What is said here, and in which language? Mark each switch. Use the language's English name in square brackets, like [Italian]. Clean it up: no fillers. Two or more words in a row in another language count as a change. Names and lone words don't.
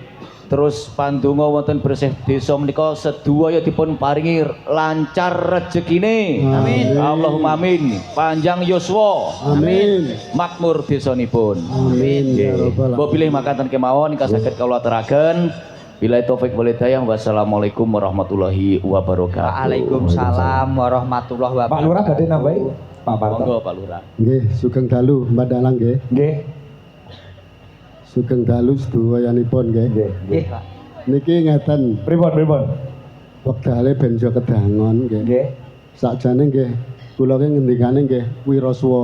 [Javanese] Terus pandonga wonten bersih desa menika sedaya dipun paringi lancar rezekine. Amin. [Arabic] اللهم آمين. [Javanese] Panjang yuswa. Amin. Makmur desanipun. [Arabic] آمين. يا ربّ [Javanese] Mbok pilih makaten kemawon ingkang saged kula aturaken. [Arabic] بالتوفيق والهداية. والسلام عليكم ورحمة الله وبركاته. وعليكم السلام ورحمة الله وبركاته. [Javanese] Pak Lurah badhe nambahi Pak Parto. Monggo Pak Lurah. Nggih, sugeng dalu Mbak Dalang nggih. Nggih. Sugeng dalu sedayanipun nggih. Nggih, Pak. Niki ngeten, Pripun? wektale benjo kedangon nggih. Nggih. Sakjane nggih kula ki ngendikane nggih wiraswara.